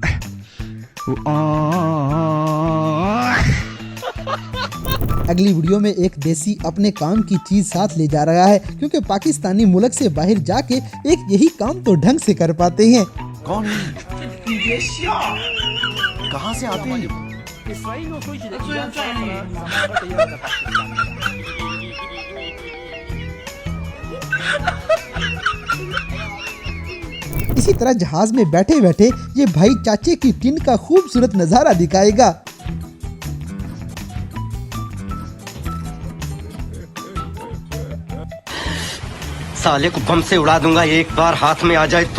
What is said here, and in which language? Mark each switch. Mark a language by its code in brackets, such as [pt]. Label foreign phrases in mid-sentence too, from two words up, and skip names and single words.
[hi] अगली वीडियो में एक देसी अपने काम की चीज साथ ले जा रहा है, क्योंकि पाकिस्तानी मुल्क से बाहर जाके एक यही काम तो ढंग से कर पाते हैं। कौन है? कहाँ से आते हैं? [ps] اسرائیل اوس وایي چې د ایران سره زما غټه یره د پاکستان نه ده. [hi] इसी तरह जहाज में बैठे बैठे ये भाई चाचे की टिन का खूबसूरत नजारा दिखाएगा। साले को बम से उड़ा दूंगा एक बार हाथ में आ जाए तो।